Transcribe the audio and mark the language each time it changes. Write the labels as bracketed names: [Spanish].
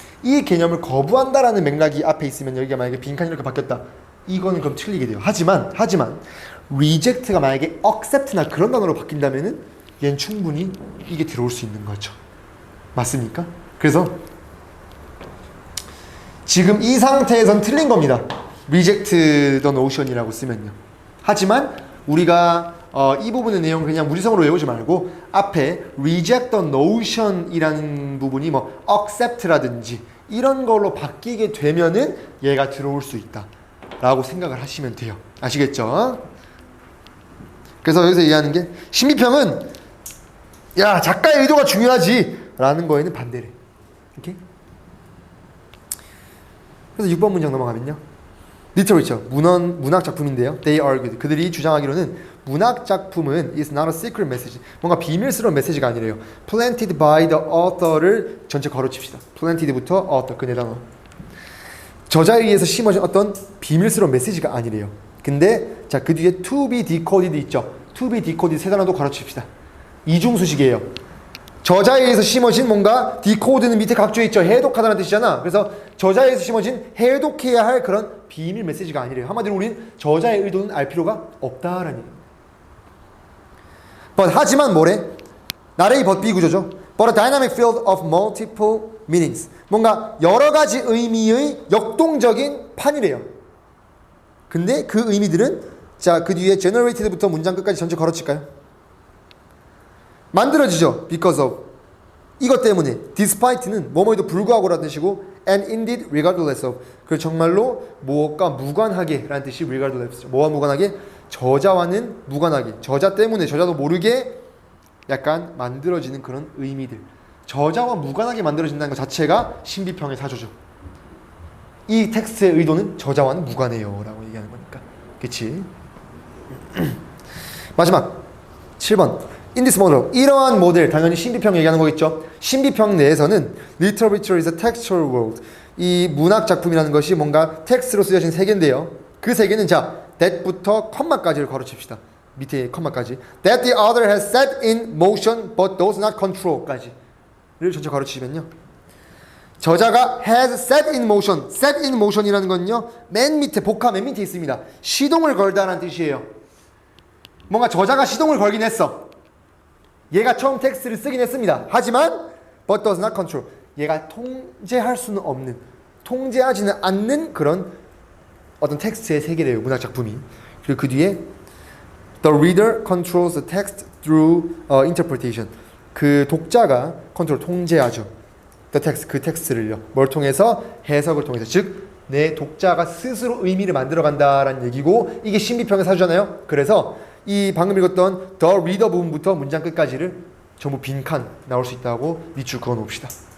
[Korean] 이 개념을 거부한다라는 맥락이 앞에 있으면 여기가 만약에 빈칸이 이렇게 바뀌었다. 이거는 그럼 틀리게 돼요. 하지만 reject가 만약에 accept나 그런 단어로 바뀐다면은 얘는 충분히 이게 들어올 수 있는 거죠. 맞습니까? 그래서 지금 이 상태에선 틀린 겁니다. [English] reject the notion [Korean] 이라고 쓰면요. 하지만 우리가 이 부분의 내용 그냥 무리성으로 외우지 말고 앞에 [English] reject the notion [Korean] 이라는 부분이 뭐 accept라든지 이런 걸로 바뀌게 되면은 얘가 들어올 수 있다 라고 생각을 하시면 돼요. 아시겠죠? 그래서 여기서 얘기하는 게 신비평은 야 작가의 의도가 중요하지 라는 거에는 반대래. 오케이? 그래서 6번 문장 넘어가면요. Literature, 문학 작품인데요. [English] They argued. [Korean] 그들이 주장하기로는 문학 작품은 [English] is not a secret message. [Korean] 뭔가 비밀스러운 메시지가 아니래요. [English] Planted by the author를 [Korean] 전체 걸어칩시다. Planted부터 author, 그 네 단어. 저자에 의해서 심어진 어떤 비밀스러운 메시지가 아니래요. 근데 자, 그 뒤에 [English] to be decoded [Korean] 있죠. to be decoded 세 단어도 걸어칩시다. 이중수식이에요. 저자에 의해서 심어진 뭔가 디코드는 밑에 각주에 있죠. 해독하다는 뜻이잖아. 그래서 저자에 의해서 심어진 해독해야 할 그런 비밀 메시지가 아니래요. 한마디로 우린 저자의 의도는 알 필요가 없다라는 얘기입니다. 하지만 뭐래? 나레이 but 비구조죠. [English] But a dynamic field of multiple meanings. [Korean] 뭔가 여러 가지 의미의 역동적인 판이래요. 근데 그 의미들은 자, 그 뒤에 generated부터 문장 끝까지 전체 걸어칠까요? 만들어지죠. because of 이것 때문에 despite는 뭐뭐에도 불구하고라는 뜻이고 [English] and indeed regardless of [Korean] 그 정말로 무엇과 무관하게 라는 뜻이 regardless 뭐와 무관하게? 저자와는 무관하게 저자 때문에 저자도 모르게 약간 만들어지는 그런 의미들 저자와 무관하게 만들어진다는 것 자체가 신비평의 사조죠. 이 텍스트의 의도는 저자와는 무관해요 라고 얘기하는 거니까. 그치? 마지막 7번 [English] In this model, [Korean] 이러한 모델, 당연히 신비평 얘기하는 거겠죠. 신비평 내에서는 [English] literature is a textual world. [Korean] 이 문학 작품이라는 것이 뭔가 텍스트로 쓰여진 세계인데요. 그 세계는 자, that부터 컴마까지를 걸어칩시다. 밑에 컴마까지. [English] That the other has set in motion but does not control까지를 전체 걸어치면요. [Korean] 저자가 [English] has set in motion. set in motion이라는 건요. [Korean] 맨 밑에, 복화 맨 밑에 있습니다. 시동을 걸다라는 뜻이에요. 뭔가 저자가 시동을 걸긴 했어. 얘가 처음 텍스트를 쓰긴 했습니다. 하지만 [English] but does not control. [Korean] 얘가 통제할 수는 없는, 통제하지는 않는 그런 어떤 텍스트의 세계래요. 문학 작품이. 그리고 그 뒤에 [English] the reader controls the text through interpretation. [Korean] 그 독자가 컨트롤, 통제하죠. [English] the text, [Korean] 그 텍스트를요. 뭘 통해서? 해석을 통해서. 즉 내 독자가 스스로 의미를 만들어간다라는 얘기고 이게 신비평의 사주잖아요. 그래서 이 방금 읽었던 [English] the reader [Korean] 부분부터 문장 끝까지를 전부 빈칸 나올 수 있다고 밑줄 그어 놓읍시다.